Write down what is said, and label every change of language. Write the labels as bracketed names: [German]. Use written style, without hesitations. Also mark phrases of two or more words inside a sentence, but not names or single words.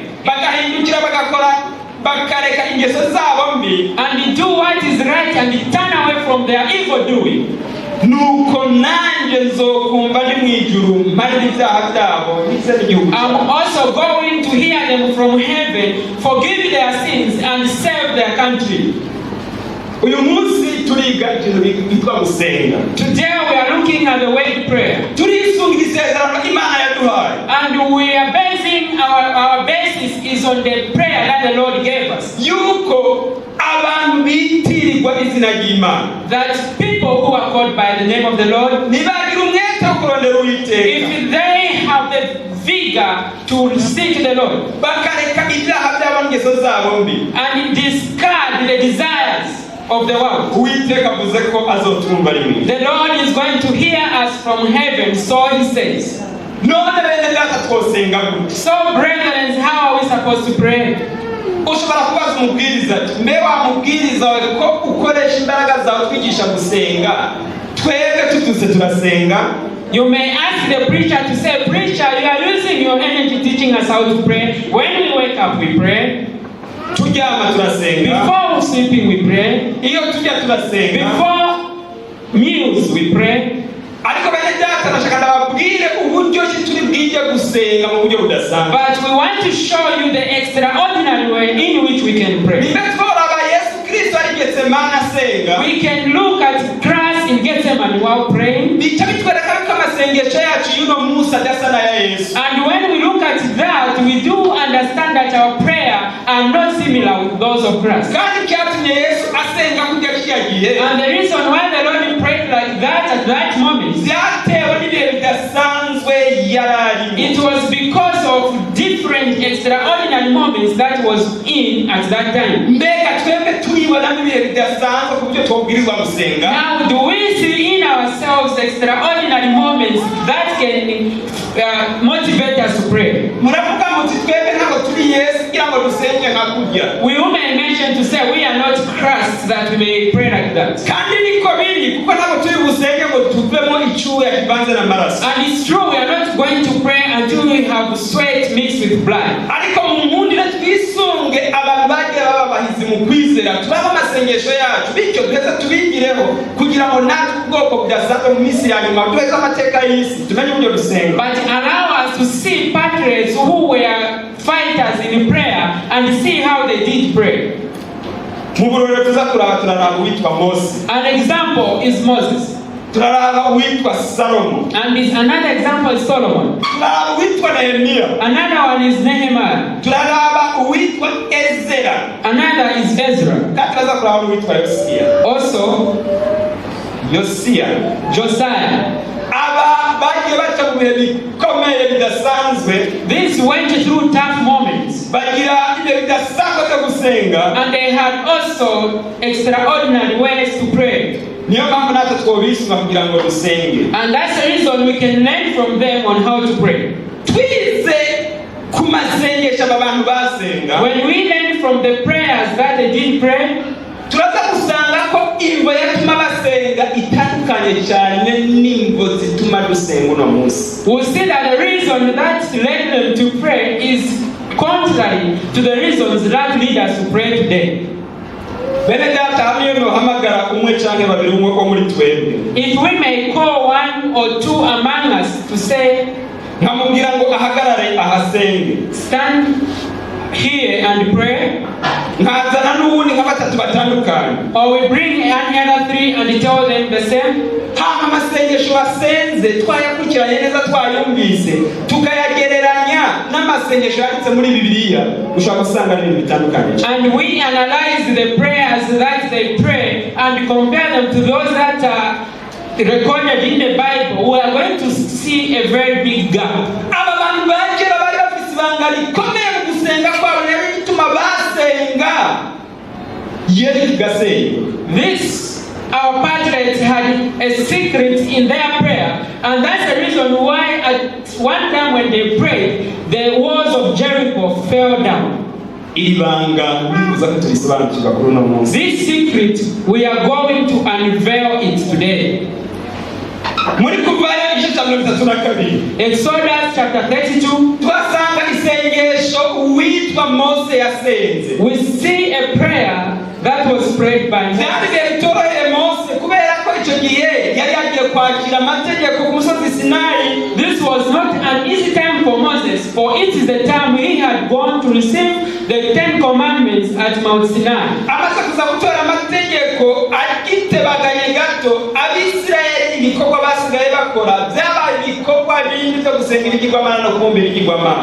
[Rundi] bagahindukira bagakora bakareka ingeso zabo mbi, [English] and do what is right and turn away from their evil doing, [Rundi] nuko nanjye nzokumva ndi mu ijuru mparira ibyaha byabo ndetse n'igihugu. [English] I'm also going to hear them from heaven, forgive their sins and save their country. [Rundi] Uyu munsi turiga ikintu bitwa gusenga. [English] Today we are looking at the word prayer. [Rundi] Turisunga isezerano Imana yaduhaye. [English] And we are basing our basis is on the prayer that the Lord gave us. [Rundi] Yuko abantu bitirirwa izina ry'Imana. [English] That people who are called by the name of the Lord, [Rundi] nibagira umwete wo kurondera Uwiteka, [English] if they have the vigor to seek the Lord, [Rundi] bakareka ibyaha byabo n'ingeso zabo mbi, [English] and discard the desires of the world, [Rundi] Uwiteka avuze ko azotumva rimwe. [English] the Lord is going to hear us from heaven, so he says. [Rundi] None bene data twosenga gute? [English] So brethren, how are we supposed to pray? [Rundi] Ushobora kubaza umubwiriza ati mbe wa mubwiriza wawe ko ukoresha imbaraga zawe twigisha gusenga, twebwe tutuse turasenga. [English] You may ask the preacher to say, preacher, you are using your energy teaching us how to pray. When we wake up, we pray. [Rundi] Turyama turasenga. [English] Before sleeping, we pray. [Rundi] Iyo tujya turasenga. [English] Before meals, we pray. [Rundi] Ariko bene data nashaka ndababwire uburyo ki turi bwije gusenga mu buryo budasanzwe. [English] But we want to show you the extraordinary way in which we can pray. [Rundi] Nimbe tworaba Yesu Kristo ari Getsemane asenga. [English] We can look at Christ in Gethsemane while praying. [Rundi] Bica bitwereka ko amasengesho yacu y'uno munsi adasa na ya Yesu. [English] And when we look at that, we do understand that our prayer are not similar with those of Christ. [Rundi] Kandi cyatumye Yesu asenga kujya kiyagiye. [English] And the reason why the Lord prayed like that at that moment, [Rundi] byatewe n'ibihe bidasanzwe yararimo. [English] it was because of different extraordinary moments that was in at that time. [Rundi] Mbega twebwe turibona n'ibihe bidasanzwe ku buryo twabwirizwa gusenga. [English] Now, do we see in ourselves extraordinary moments that can motivate us to pray? [Rundi] Muravuga muti twebwe ntabwo turi Yesu kugira ngo dusenge nka kurya. [English] We may mention to say we are not Christ that we may pray like that. [Rundi] Kandi niko biri kuko ntabwo turi busenge ngo tuvemo icyuya kivanze n'amaraso. [English] And it's true, we are not going to pray until we have sweat mixed with blood. [Rundi] Ariko mu nkundire twisunge abantu bagiye baba abahizi mu kwizera turaba amasengesho yacu bityo duheze tubigireho kugira ngo natwe ubwoko budasanzwe mu minsi ya nyuma duheze amateka y'isi tumenye uburyo dusenga. [English] But allow us to see patriots who were fighters in prayer and see how they did pray. [Rundi] Mu burore tuza turaraba uwitwa Mose. [English] An example is Moses. [Rundi] Turaraba uwitwa Salomo. [English] And another example is Solomon. [Rundi] Turaraba uwitwa Nehemiah. [English] Another one is Nehemiah. [Rundi] Turaraba uwitwa Ezra. [English] Another is Ezra. [Rundi] Kandi turaza kuraba uwitwa Yosiya. [English] Also, Josiah. [Rundi] Aba bagiye baca mu bihe bikomeye bidasanzwe. [English] These went through tough moments. [Rundi] Bagira ibihe bidasanzwe byo gusenga. [English] And they had also extraordinary ways to pray. [Rundi] niyo mpamvu natwe twobisunga kugira ngo dusenge. [English] And that's the reason we can learn from them on how to pray. [Rundi] Twize ku masengesho aba bantu basenga, [English] When we learn from the prayers that they did pray, [Rundi] turaza gusanga ko imvo yatuma basenga itandukanye cyane n'imvo zituma dusenga uno munsi. [English] we'll see that the reason that led them to pray is contrary to the reasons that lead us to pray today. [Rundi] Bene data, hamwe nohamagara umwe canke babiri umwe ko muri twebwe, [English] If we may call one or two among us to say, [Rundi] nkamubwira ngo ahagarare ahasenge, [English] stand here and pray, [Rundi] nkazana n'ubundi nka batatu batandukanye, [English] or we bring another three and tell them the same, [Rundi] hama amasengesho basenze twayakurikiranye neza twayumvise tukayagereranya n'amasengesho yanditse muri Bibiliya, ushobora gusanga n'ibintu bitandukanye. [English] and we analyze the prayers that they pray and compare them to those that are recorded in the Bible, we are going to see a very big gap. [Rundi] Aba bantu bakera bari bafite ibanga rikomeye mu gusenga kwabo, rero bituma basenga yeri gasenga. [English] This, our patriots had a secret in their prayer, and that's the reason why at one time when they prayed, the walls of Jericho fell down. [Rundi] Iri banga bifuza ko turisobanukirwa kuri uno munsi. [English] This secret, we are going to unveil it today. [Rundi] Muri Kuvayo igice cya 32 [English] Exodus chapter 32, [Rundi] twasanga isengesho uwitwa Mose yasenze. [English] we see a prayer that was prayed by Moses. [Rundi] Byari bitoroheye Mose kubera ko icyo gihe yari yagiye kwakira amategeko ku musozi Sinai. [English] This was not an easy time for Moses, for it is the time he had gone to receive the 10 commandments at Mount Sinai. [Rundi] Amaze kuza gutora amategeko agitebaganye gato, Abisirayeli ibikorwa basigaye bakora byabaye ibikorwa bindi byo gusengera ikigwamana no kubumbira ikigwamana.